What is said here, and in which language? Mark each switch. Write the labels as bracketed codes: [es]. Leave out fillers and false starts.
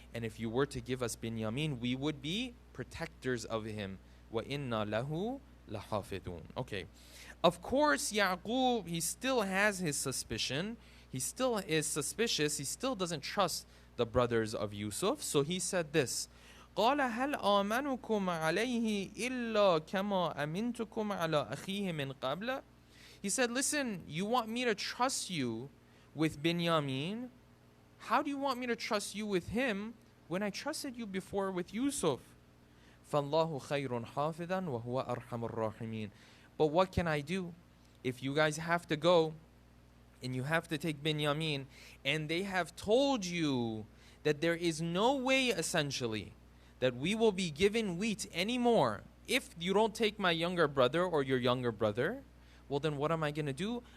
[en] And if you were to give us Binyamin, we would be protectors of him. [ar] وَإِنَّا لَهُ لَحَافِظُونَ. [en] Okay. Of course, Yaqub, he still has his suspicion. He still is suspicious. He still doesn't trust the brothers of Yusuf. So he said this, [ar] قال هل آمنكم عليه إلا كما أمنتكم على أخيه من قبل. [en] He said, listen, you want me to trust you with Binyamin? How do you want me to trust you with him when I trusted you before with Yusuf? [ar] فَاللَّهُ خَيْرٌ حَافِظًا وَهُوَ أَرْحَمُ الرَّاحِمِينَ. [en] But what can I do? If you guys have to go and you have to take Binyamin, and they have told you that there is no way, essentially, that we will be given wheat anymore if you don't take my younger brother or your younger brother, well then what am I going to do?